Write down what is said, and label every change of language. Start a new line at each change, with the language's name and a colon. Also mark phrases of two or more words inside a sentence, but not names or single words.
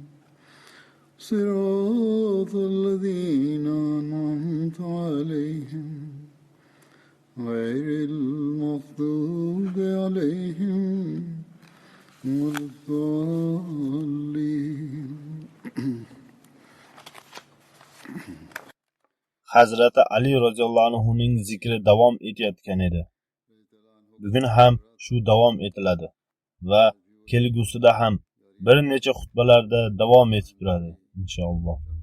Arabic: صراط الذين أنعمت عليهم غير المغضوب عليهم ولا الضالين.
Uzbek: Hazrati Ali
Arabic: رضي الله عنه
Uzbek: zikri davom etayotgan edi. Bugun ham shu davom etiladi va kelgusida ham bir necha xutbalarda davom etib turadi inshaalloh.